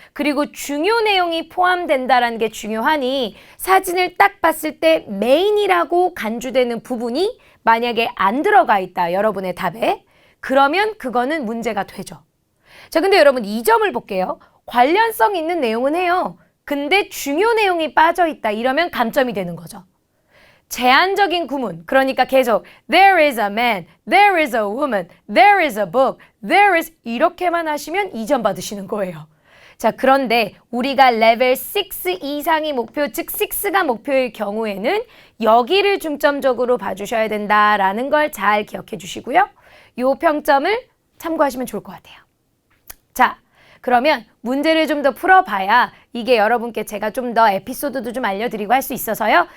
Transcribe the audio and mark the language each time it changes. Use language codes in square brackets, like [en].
[ko] 그리고 중요 내용이 포함된다라는 게 중요하니 사진을 딱 봤을 때 메인이라고 간주되는 부분이 만약에 안 들어가 있다. 여러분의 답에. 그러면 그거는 문제가 되죠. 자, 근데 여러분 이 점을 볼게요. 관련성 있는 내용은 해요. 근데 중요 내용이 빠져 있다. 이러면 감점이 되는 거죠. 제한적인 구문, 그러니까 계속 [en] there is a man, there is [ko] a woman, there is a book, there is 이렇게만 하시면 2점 받으시는 거예요. 자, 그런데 우리가 레벨 6 이상이 목표, 즉 6가 목표일 경우에는 여기를 중점적으로 봐주셔야 된다라는 걸 잘 기억해 주시고요. 요 평점을 참고하시면 좋을 것 같아요. 자, 그러면 문제를 좀 더 풀어봐야 이게 여러분께 제가 좀 더 에피소드도 좀 알려드리고 할 수 있어서요.